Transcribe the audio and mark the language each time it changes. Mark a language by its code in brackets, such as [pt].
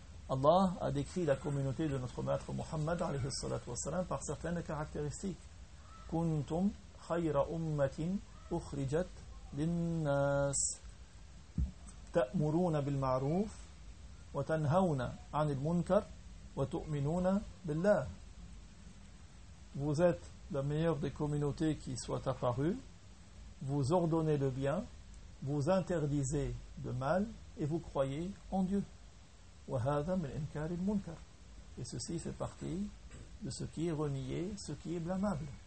[fr] Allah a décrit la communauté de notre maître Muhammad [ar] عليه الصلاة والسلام [fr] par certaines caractéristiques. [ar] كنتم خير أمة أخرجت للناس تأمرون بالمعروف وتنهون عن المنكر وتؤمنون بالله. [fr] Vous êtes la meilleure des communautés qui soit apparue, vous ordonnez le bien, vous interdisez le mal et vous croyez en Dieu. Et ceci fait partie de ce qui est renié, ce qui est blâmable.